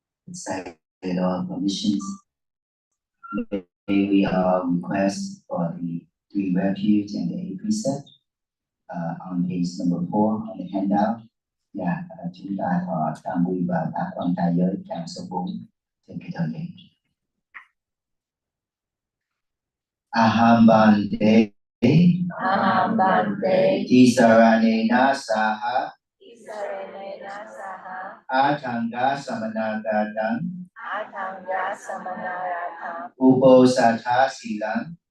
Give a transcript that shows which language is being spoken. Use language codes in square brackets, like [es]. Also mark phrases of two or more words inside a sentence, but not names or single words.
[en] Sayadaw permissions, may we all request for the 3 refuge and the 8 precept on page number 4 on the handout. [vi] Chúng ta thọ tam quy và tác quan trai giới trang số 4 trên cái thời gian. [pi] Aham bante tisaranena saha atanga samanagatam ubosatha silang